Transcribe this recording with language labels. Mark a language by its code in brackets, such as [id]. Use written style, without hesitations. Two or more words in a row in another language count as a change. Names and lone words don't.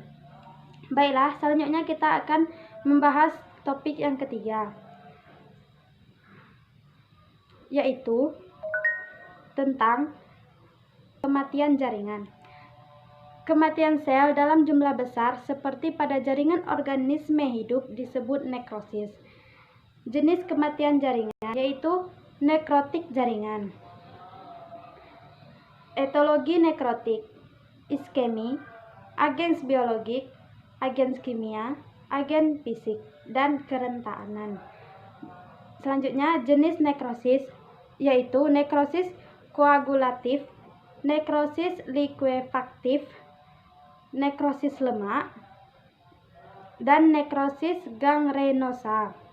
[id] Baiklah, selanjutnya kita akan membahas topik yang ketiga, yaitu tentang kematian jaringan. Kematian sel dalam jumlah besar seperti pada jaringan organisme hidup disebut nekrosis. Jenis kematian jaringan yaitu nekrotik jaringan, etologi nekrotik, iskemi, agens biologik, agens kimia, agen fisik, dan kerentanan. Selanjutnya, jenis nekrosis yaitu nekrosis koagulatif, nekrosis likuefaktif, nekrosis lemak, dan nekrosis gangrenosa.